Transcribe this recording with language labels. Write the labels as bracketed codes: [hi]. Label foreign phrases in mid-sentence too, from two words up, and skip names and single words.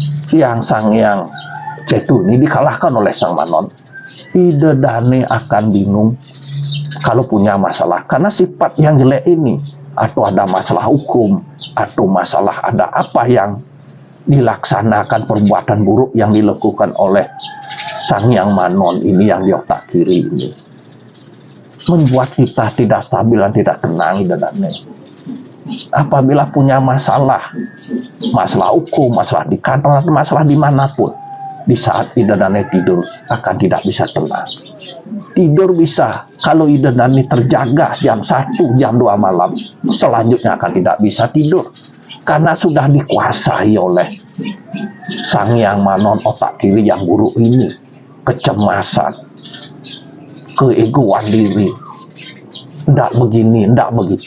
[id] yang sang yang Cetu ini dikalahkan oleh sang Manon, Ida Dane akan bingung kalau punya masalah, karena sifat yang jelek ini, atau ada masalah hukum, atau masalah ada apa yang dilaksanakan, perbuatan buruk yang dilakukan oleh sang yang Manon ini, yang di otak kiri ini, membuat kita tidak stabil dan tidak tenang. Ida Dane apabila punya masalah hukum, masalah di kantor, masalah dimanapun, di saat Ida Dane tidur akan tidak bisa tenang. Tidur bisa, kalau Ida Dane terjaga jam 1, jam 2 malam, selanjutnya akan tidak bisa tidur, karena sudah dikuasai oleh sang yang Manon otak kiri yang buruk ini. Kecemasan, keegoan diri, ndak begini, ndak begitu.